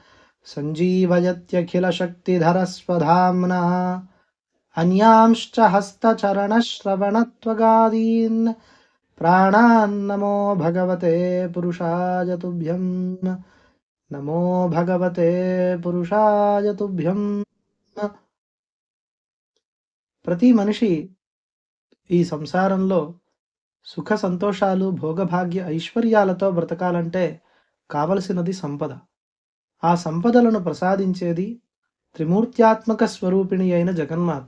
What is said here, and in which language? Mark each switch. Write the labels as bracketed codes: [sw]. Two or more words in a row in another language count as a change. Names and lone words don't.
[sa] सञ्जीवयत्यखिलशक्तिधरस्वधाम्ना अन्यांश्च हस्तचरणश्रवणत्वगादीन् प्राणान्नमो भगवते पुरुषाय तुभ्यं नमो भगवते पुरुषाय तुभ्यं. [te] ప్రతి మనిషి ఈ సంసారంలో సుఖ సంతోషాలు భోగభాగ్య ఐశ్వర్యాలతో బ్రతకాలంటే కావలసినది సంపద. ఆ సంపదలను ప్రసాదించేది త్రిమూర్త్యాత్మక స్వరూపిణి అయిన జగన్మాత.